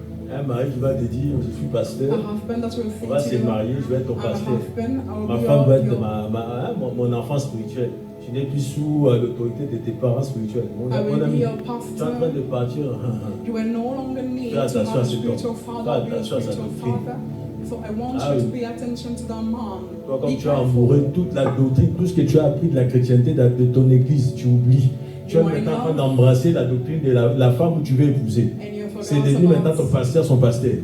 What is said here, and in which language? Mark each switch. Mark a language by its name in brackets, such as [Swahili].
[French] Un mari qui va te dire, je suis pasteur, on va se marier, je vais être ton pasteur. Ma femme va être mon enfant spirituel. Tu n'es plus sous l'autorité de tes parents spirituels. Mon ami, tu es en train de partir. Fais attention à ce temps. Fais attention à sa doctrine. [English] So I want you to pay attention to that mom. [French] Toi, comme tu as amoureux toute la doctrine, tout ce que tu as appris de la chrétienté de ton église, tu oublies. Tu es maintenant en train d'embrasser la doctrine de la femme où tu veux épouser. C'est devenu maintenant ton pasteur, son pasteur.